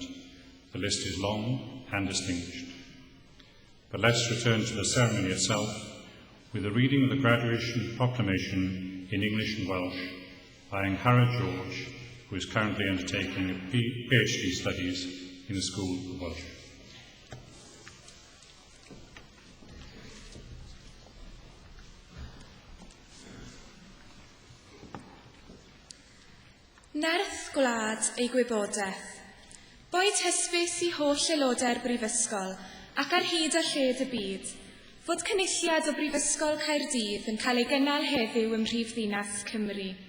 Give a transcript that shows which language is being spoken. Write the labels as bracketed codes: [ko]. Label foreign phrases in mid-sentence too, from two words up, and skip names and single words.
[en] The list is long and distinguished. But let's return to the ceremony itself with the reading of the graduation proclamation in English and Welsh by Angharad George, who is currently undertaking PhD studies in the School of Welsh. [cy] Nerth gwlad ei gwybodaeth. Boed hysbys i holl aelodau'r brifysgol ac ar hyd a lled y byd, fod cynulliad o Brifysgol Caerdydd yn cael ei gynnal heddiw ym Mhrifddinas Cymru.